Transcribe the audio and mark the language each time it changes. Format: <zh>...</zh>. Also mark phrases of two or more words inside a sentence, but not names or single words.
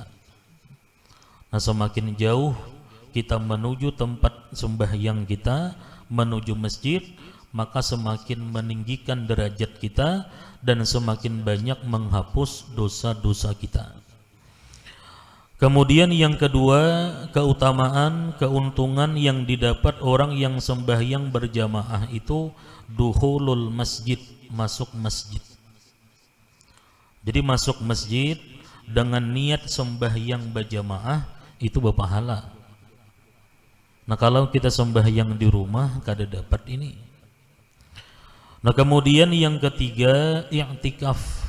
<id>Nah, semakin jauh kita menuju tempat sembahyang kita, menuju masjid, maka semakin meninggikan derajat kita dan semakin banyak menghapus dosa-dosa kita. Kemudian yang kedua, keutamaan, keuntungan yang didapat orang yang sembahyang berjamaah itu</id> <ar>dukhulul masjid,</ar> <id>masuk masjid. Jadi masuk masjid dengan niat sembahyang berjamaah itu berpahala. Nah kalau kita sembahyang di rumah kada dapat ini. Nah kemudian yang ketiga, i'tikaf.</id>